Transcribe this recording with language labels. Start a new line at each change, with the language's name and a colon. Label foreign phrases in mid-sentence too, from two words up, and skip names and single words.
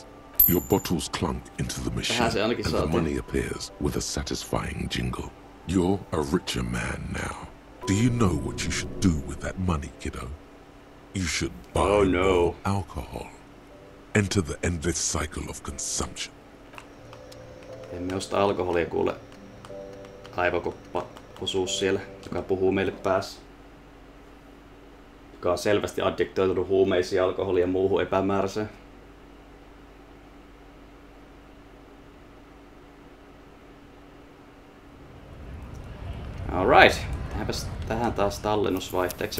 English: Your bottles clunk into the machine and the money appears with a satisfying jingle. You're a richer man now. Do you know what you should do with that money, kiddo? You should buy more alcohol. Enter the endless cycle of consumption.
Finnish: Emme osta alkoholia, kuule. Aivokoppa osuus siellä, joka puhuu meille päässä. Joka on selvästi addiktoitunut huumeisiin, alkoholiin ja muuhun epämääräiseen. Alright, tehdäänpäs tähän taas tallennusvaihteeksi.